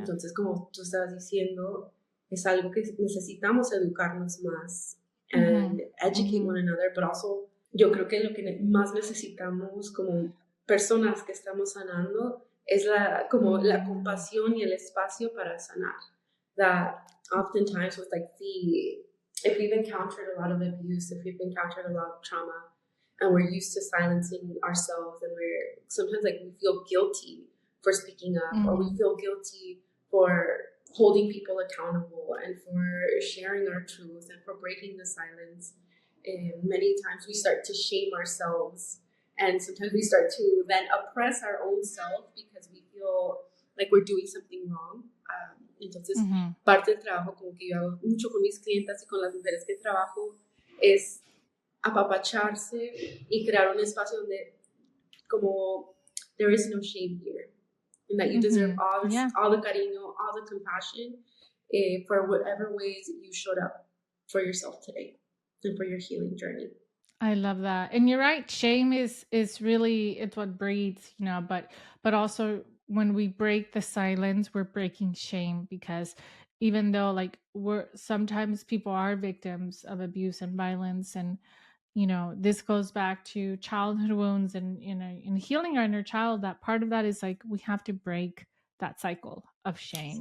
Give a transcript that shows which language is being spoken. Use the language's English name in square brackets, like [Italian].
[Spanish] Entonces, como tú estabas diciendo, es algo que necesitamos educarnos más Mm-hmm. [English] and educate Mm-hmm. one another, but also [Spanish] yo creo que lo que más necesitamos como personas que estamos sanando es como la Mm. compasión y el espacio para sanar. [English] That oftentimes with like if we've encountered a lot of abuse, if we've encountered a lot of trauma, and we're used to silencing ourselves, and we're sometimes like we feel guilty for speaking up, or we Mm-hmm. feel guilty for holding people accountable and for sharing our truth and for breaking the silence. And many times we start to shame ourselves, and sometimes we start to then oppress our own self because we feel like we're doing something wrong. [Spanish] Entonces, Mm-hmm. parte del trabajo, como que yo hago mucho con mis clientas y con las mujeres que trabajo, es apapacharse y crear un espacio donde como [English] there is no shame here, and that you deserve Mm-hmm. Yeah. all the cariño, all the compassion, for whatever ways you showed up for yourself today and for your healing journey. I love that. And you're right. Shame is really, it's what breeds, but also when we break the silence, we're breaking shame, because even though like we're sometimes people are victims of abuse and violence, and this goes back to childhood wounds, and in healing our inner child, that part of that is like we have to break that cycle of shame